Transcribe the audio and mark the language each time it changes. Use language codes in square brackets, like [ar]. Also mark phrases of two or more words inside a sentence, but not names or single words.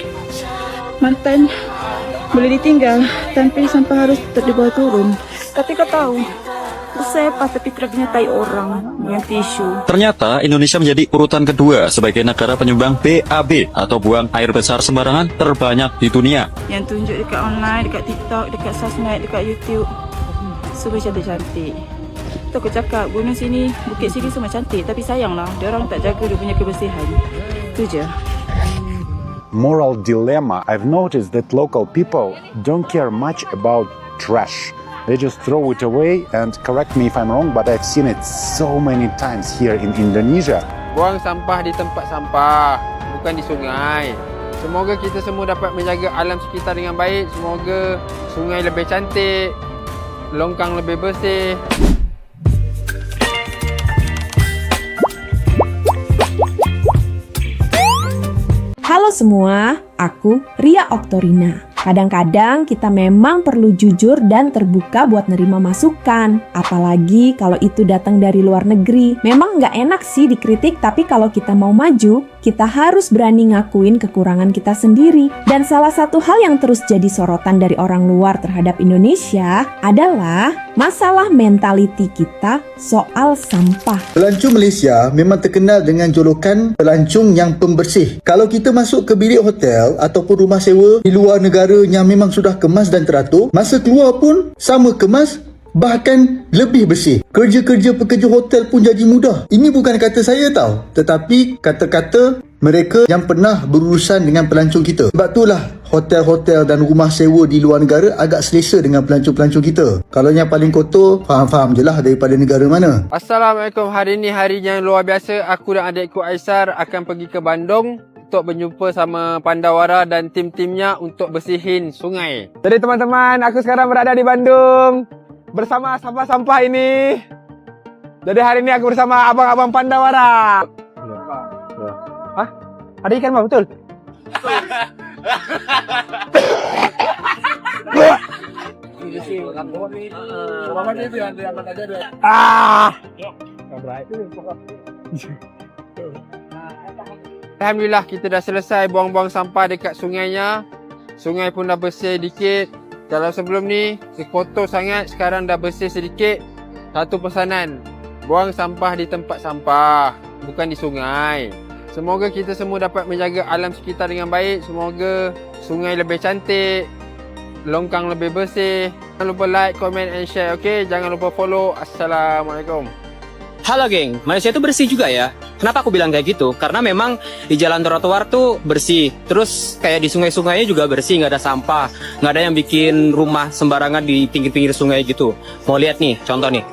[id] Mantan boleh ditinggal, tapi sampah harus tetap dibawa turun. Tapi kau tahu, sepa tapi truknya tai orang dengan tisu. Ternyata Indonesia menjadi urutan kedua sebagai negara penyumbang BAB atau buang air besar sembarangan terbanyak di dunia. [ms] Yang tunjuk dekat online, dekat TikTok, dekat sosmed, dekat YouTube, semua cantik-cantik. Tu aku cakap, gunung sini, bukit sini semua cantik, tapi sayanglah, diorang tak jaga dia punya kebersihan. Tu je. [en] Moral dilemma. I've noticed that local people don't care much about trash. They just throw it away, and correct me if I'm wrong, but I've seen it so many times here in Indonesia. [ms] Buang sampah di tempat sampah, bukan di sungai. Semoga kita semua dapat menjaga alam sekitar dengan baik. Semoga sungai lebih cantik, longkang lebih bersih. [id] Halo semua, aku Ria Oktorina. Kadang-kadang kita memang perlu jujur dan terbuka buat nerima masukan. Apalagi kalau itu datang dari luar negeri. Memang nggak enak sih dikritik, tapi kalau kita mau maju, kita harus berani ngakuin kekurangan kita sendiri. Dan salah satu hal yang terus jadi sorotan dari orang luar terhadap Indonesia adalah masalah mentaliti kita soal sampah. [ms] Pelancong Malaysia memang terkenal dengan julukan pelancong yang pembersih. Kalau kita masuk ke bilik hotel ataupun rumah sewa di luar negara yang memang sudah kemas dan teratur, masa keluar pun sama kemas, bahkan lebih bersih. Kerja-kerja pekerja hotel pun jadi mudah. Ini bukan kata saya tahu, tetapi kata-kata mereka yang pernah berurusan dengan pelancong kita. Sebab itulah hotel-hotel dan rumah sewa di luar negara agak selesa dengan pelancong-pelancong kita. Kalau yang paling kotor, faham-faham je lah daripada negara mana. Assalamualaikum, hari ini hari yang luar biasa. Aku dan adikku Aisar akan pergi ke Bandung untuk berjumpa sama Pandawara dan tim-timnya untuk bersihin sungai. Jadi teman-teman, aku sekarang berada di Bandung bersama sampah-sampah ini. Jadi hari ini aku bersama abang-abang Pandawara. Hah? Ada ikan mah, betul? Alhamdulillah kita dah selesai buang-buang sampah dekat sungainya. Sungai pun dah bersih sedikit. Kalau sebelum ni kotor sangat, sekarang dah bersih sedikit. Satu pesanan, buang sampah di tempat sampah, bukan di sungai. Semoga kita semua dapat menjaga alam sekitar dengan baik. Semoga sungai lebih cantik, longkang lebih bersih. Jangan lupa [en] like, comment and share, [ms] okay? Jangan lupa follow. Assalamualaikum. [id] Halo geng, Malaysia itu bersih juga ya. Kenapa aku bilang kayak gitu? Karena memang di jalan trotoar tuh bersih. Terus kayak di sungai-sungainya juga bersih, nggak ada sampah. Nggak ada yang bikin rumah sembarangan di pinggir-pinggir sungai gitu. Mau lihat nih, contoh nih.